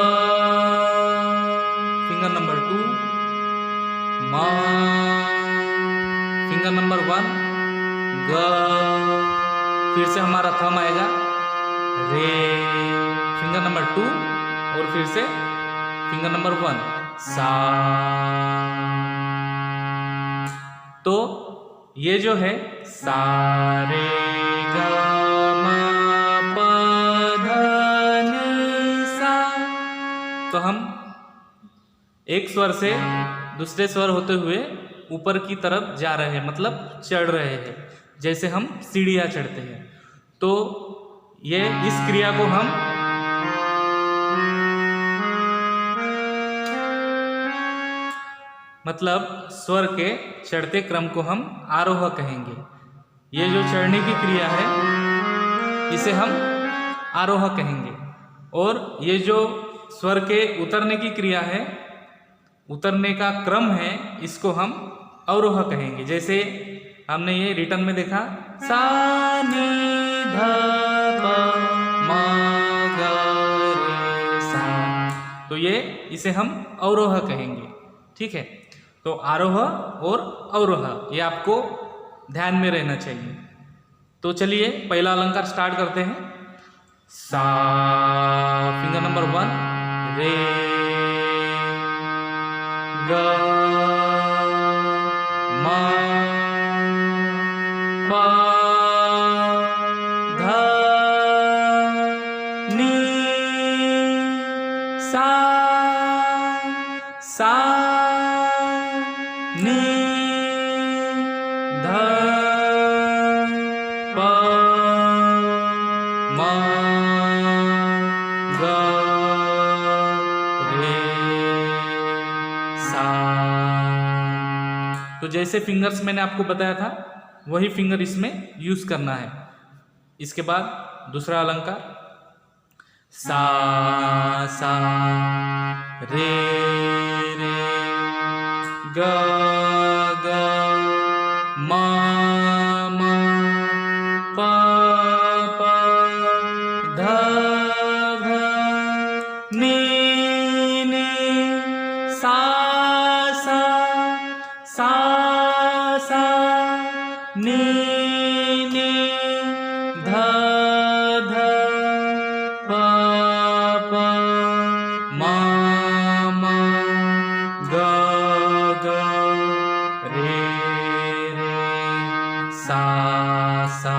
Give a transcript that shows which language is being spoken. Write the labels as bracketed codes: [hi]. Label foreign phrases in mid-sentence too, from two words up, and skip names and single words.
[en] finger number [hi] 2, मा, [en] finger number [hi] 1, ग, फिर से हमारा थम आएगा, रे, [en] finger number [hi] 2 और फिर से [en] finger number [hi] 1, सा। तो ये जो है सा, रे, ग, म, प, ध, नि, सा, तो हम एक स्वर से दूसरे स्वर होते हुए ऊपर की तरफ जा रहे हैं, मतलब चढ़ रहे हैं, जैसे हम सीढ़ियाँ चढ़ते हैं। तो ये इस क्रिया को हम मतलब स्वर के चढ़ते क्रम को हम आरोह कहेंगे। ये जो चढ़ने की क्रिया है इसे हम आरोह कहेंगे, और ये जो स्वर के उतरने की क्रिया है, उतरने का क्रम है, इसको हम अवरोह कहेंगे। जैसे हमने ये रिटर्न में देखा, सा नी ध प म ग रे सा, तो ये इसे हम अवरोह कहेंगे। ठीक है, तो आरोह और अवरोह ये आपको ध्यान में रहना चाहिए। तो चलिए पहला अलंकार स्टार्ट करते हैं। सा, [en] finger number [hi] 1, रे, ग, म, प, ध, नी, सा, सा, नी, ध, प, म, ग, रे, सा। तो जैसे फिंगर्स मैंने आपको बताया था वही फिंगर इसमें यूज करना है। इसके बाद दूसरा अलंकार, सा, सा, रे, रे, ग, ग, म, म, प, प, ध, ध, नी, नी, सा, सा, सा, सा, नी, नी, ध, ध, प, प, म, म, ग, ग, रे, रे, सा, सा।